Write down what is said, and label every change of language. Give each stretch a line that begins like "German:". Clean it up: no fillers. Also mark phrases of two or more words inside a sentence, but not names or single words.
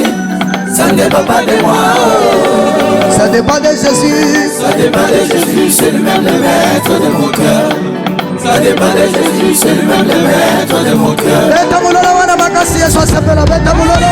French: Ça ne dépend pas de moi. Ça dépend de Jésus. Ça dépend de Jésus, c'est lui-même le maître de mon cœur. Ça dépend de Jésus, c'est lui-même le maître de mon cœur.
Lingala: Beta mulolo wana makasi Yesu asepela beta mulolo.